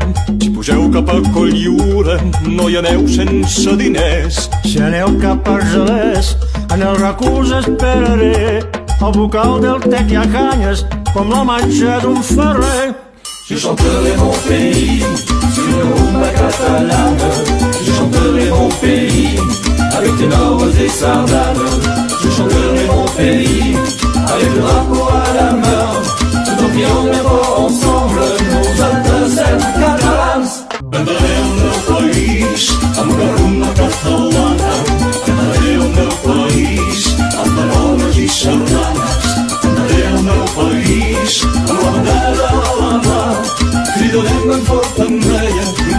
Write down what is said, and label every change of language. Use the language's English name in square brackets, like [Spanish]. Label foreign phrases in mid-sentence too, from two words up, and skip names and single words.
[Catalan] Si pugeu cap a Cotlliure, no hi aneu sense diners. Si aneu cap a Argelès, en el RAC us esperaré. Al vocal del Tec hi ha canyes, com la manxa d'un ferrer. [French] Je chanterai mon pays sur une rumba catalane. Je chanterai mon pays avec ténors et sardanes. Je chanterai mon pays avec le drapeau à la main. Tout en criant bien fort ensemble nos altes catalans. [Catalan] Cantaré el meu país amb una rumba catalana. Cantaré el meu país amb paraules i sardanes. Cantaré el meu país amb la bandera a la mà. Cridarem ben fort amb ella